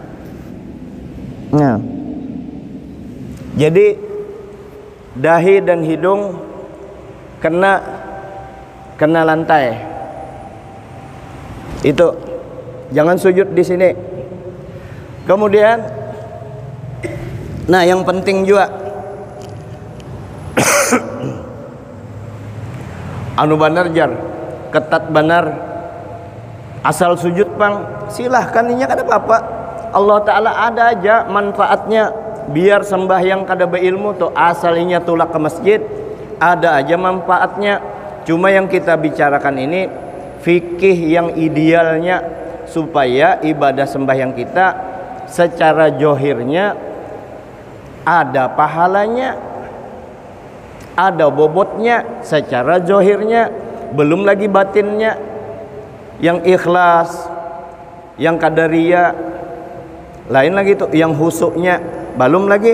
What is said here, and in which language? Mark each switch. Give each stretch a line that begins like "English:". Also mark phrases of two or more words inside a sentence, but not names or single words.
Banjar: Jadi dahi dan hidung kena lantai. Itu jangan sujud di sini. Kemudian, nah yang penting juga anu benar jar, ketat benar, asal sujud pang silahkan, ini kada apa-apa. Allah Ta'ala ada aja manfaatnya, biar sembahyang kada beilmu tuh asalnya tulak ke masjid, ada aja manfaatnya. Cuma yang kita bicarakan ini fikih yang idealnya, supaya ibadah sembahyang kita secara johirnya ada pahalanya, ada bobotnya secara johirnya, belum lagi batinnya yang ikhlas, yang qadariyah, lain lagi tuh yang husuknya, belum lagi.